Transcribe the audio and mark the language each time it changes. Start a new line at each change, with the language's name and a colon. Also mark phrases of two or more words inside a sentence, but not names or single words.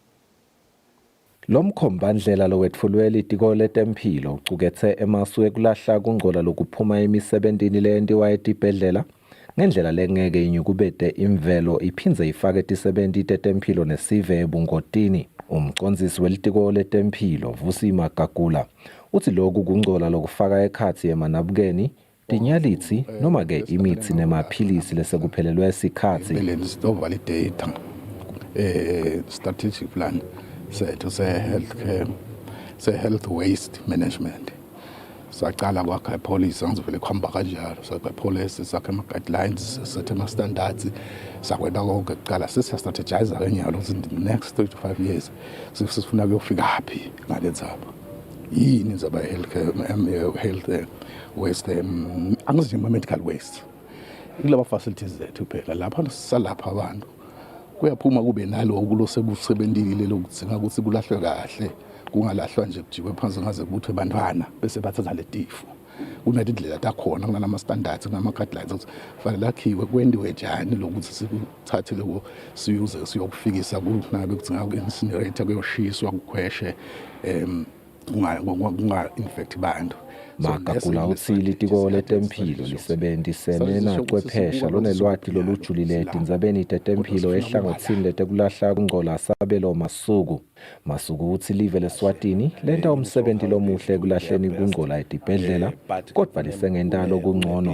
Swati: Lo mkhombandlela lowetfulwe litiko letempilo ucukethe emasu ekulahla kungcola lokuphuma emisebenzini leyentiwa etibhedlela ngendlela lengeke inyukubete imvelo iphindze ifake tisebenti tetempilo nesive ebungotini. Umcondzisi welitiko letempilo Vusi Magagula uthi lokhu kungcola lokufaka ekhatsi emanabukeni tinyalitsi noma ke imitsi nemaphilisi lesekuphelelwe isikhatsi.
English: Strategic plan sethu se-health waste management.
Swati: Sacala kwakha policy angizivele khamba kanjalo sakha policy sakha ama-guidelines sethe ama-standards sakwenda konke kuqala sesiya-strategize kenyalo
English: in the next 3 to 5 years
Swati: sifuna kuyofika phi ngale ndzaba yini ndzaba
English: health waste
Swati: angizi
English: medical waste
Swati: kulaba facilities zethu phela lapha salapha abantu kuyaphuma kube nalo okulosekusebenzile lokudzinga ukuthi kulahlwe kahle kungalahlwa nje kujikwe phansi ngaze kubuthwe bantwana bese bathatha letifu kunalindlela takhona kunama standards kunama guidelines ukuthi fanele akhiwe kwendiwe njani lokuthi sikuthathe lokho siyuze siyokufikisa kunabe kudzinga ku-incinerator kuyoshiswa kukhweshe kunga-infect bantu. Makakula utsi litiko letemphilo lisebenzisene nachwephesha lonelwati lolujulile etindzabeni tetemphilo ehlangotsini letekulahla kungcola sabelo Masuku utsi live leSwatini lenta umsebenti lomuhle ekulahleni kungcola etibhedlela kodwa lisengenta lokungcono.